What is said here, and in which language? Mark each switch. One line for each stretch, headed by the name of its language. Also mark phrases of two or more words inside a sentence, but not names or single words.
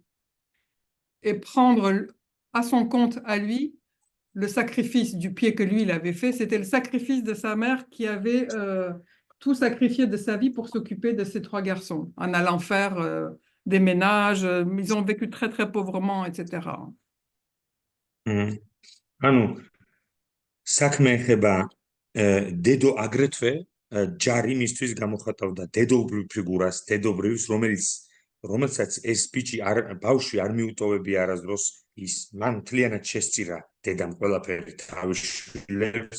French: Et prendre à son compte, à lui, le sacrifice du pied que lui, il avait fait. C'était le sacrifice de sa mère qui avait tout sacrifié de sa vie pour s'occuper de ces trois garçons, en allant faire des ménages. Ils ont vécu très, très pauvrement, etc.
Georgian: ანუ საქმე ეხება დედო აგრეთვე ჯარი მისთვის გამოხატავდა დედობრივ ფიგურას, დედობრივს, რომელსაც ეს ბავშვი არ მიუტოვებია არასდროს, ის მან მთლიანად შესწირა დედამ ყველაფერი თავის შვილებს.